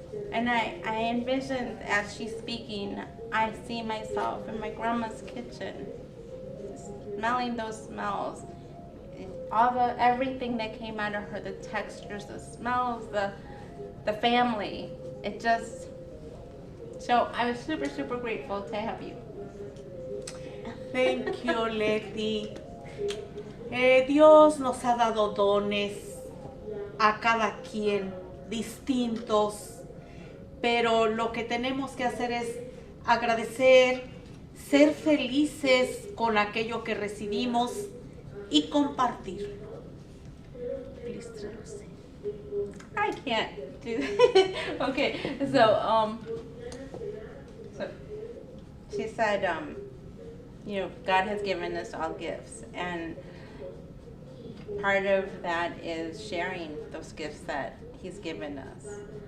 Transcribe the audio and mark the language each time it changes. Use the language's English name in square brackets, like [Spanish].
[English] And I envisioned, as she's speaking, I see myself in my grandma's kitchen, smelling those smells. Everything that came out of her, the textures, the smells, the family. So I was super, super grateful to have you. Thank you, Leti. [Spanish] Dios nos ha dado dones a cada quien distintos, pero lo que tenemos que hacer es agradecer, ser felices con aquello que recibimos y compartirlo. [English] Please traduce. I can't do that. Okay, so she said, God has given us all gifts, and part of that is sharing those gifts that He's given us.